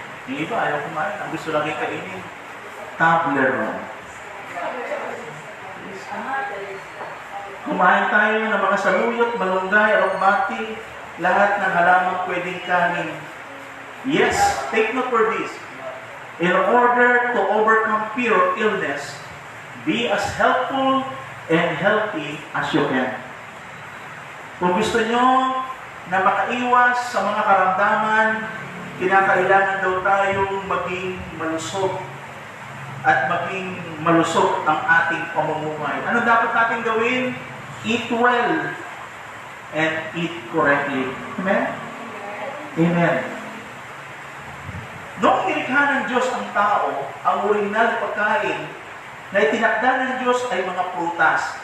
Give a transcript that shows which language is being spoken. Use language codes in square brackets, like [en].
[tl] Yung iba, ayaw kumain. Ang gusto lagi kainin, Toblerone. Kumain tayo ng mga saluyot, malunggay, arombati, lahat ng halamang pwedeng kanin. [en] Yes, take note for this. In order to overcome fear of illness, be as helpful and healthy as you can. [tl] Kung gusto nyo na makaiwas sa mga karamdaman, kinakailangan daw tayong maging malusog at maging malusog ang ating pamumuhay. Ano dapat natin gawin? [en] Eat well and eat correctly. Amen? Amen. [tl] Noong nilikha ng Diyos ang tao, ang original na pagkain na itinakda ng Diyos ay mga prutas.